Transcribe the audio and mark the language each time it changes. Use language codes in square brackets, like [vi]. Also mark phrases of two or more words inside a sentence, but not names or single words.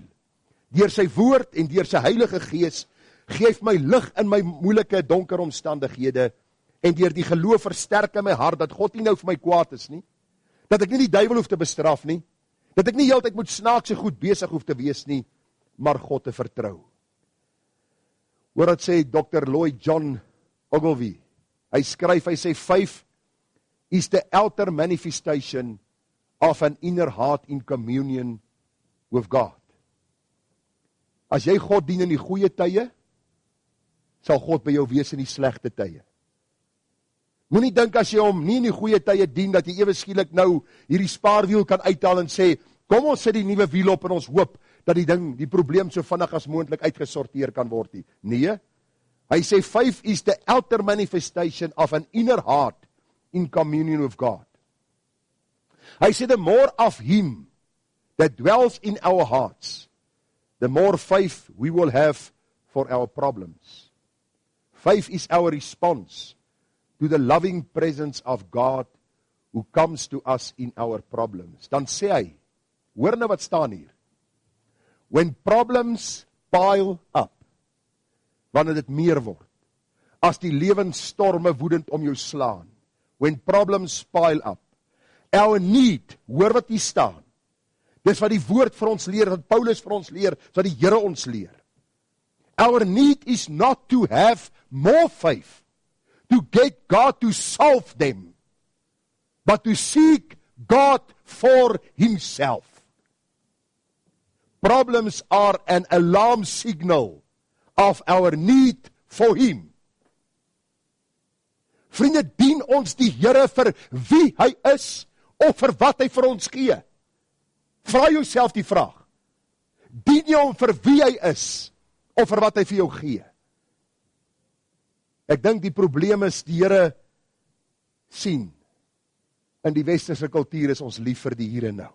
[af] Deur sy woord en deur sy Heilige Gees, geef my lig in my moeilike, donker omstandighede, en deur die geloof versterk in my hart, dat God nie nou vir my kwaad is nie, dat ek nie die duiwel hoef te bestraf nie, dat ek nie heeltyd moet snaakse goed besig hoef te wees nie, maar God te vertrou. Hoor wat sê Dr. Lloyd John Ogilvie, hy skryf, hy sê, [en] faith is the outer manifestation of an inner heart in communion with God. [af] As jy God dien in die goeie tye, sal God by jou wees in die slegte tye. Moenie dink as jy hom nie in die goeie tye dien, dat jy ewe skielik nou hierdie spaarwiel kan uithaal en sê, kom ons sit die nuwe wiel op en ons hoop, dat die probleem so vinnig as moontlik uitgesorteer kan word nie. Nee, hy sê, [en] faith is the outer manifestation of an inner heart in communion with God. [af] Hy sê, [en] the more of him that dwells in our hearts, the more faith we will have for our problems. Faith is our response to the loving presence of God who comes to us in our problems. [af] Dan sê hy, hoor nou wat staan hier, [en] when problems pile up, [af] wanneer dit meer word, as die lewensstorme woedend om jou slaan, [en] when problems pile up, our need, [af] hoor wat hier staan, dis wat die woord vir ons leer, wat Paulus vir ons leer, wat die Here ons leer. [en] Our need is not to have more faith, to get God to solve them, but to seek God for himself. Problems are an alarm signal of our need for him. [af] Vriende, dien ons die Here vir wie hy is, of vir wat hy vir ons gee? Vra jouself die vraag. Dien jy hom vir wie hy is, of vir wat hy vir jou gee? Ek dink die probleem is, die Here sien, in die westerse kultuur is ons lief vir die hier en nou.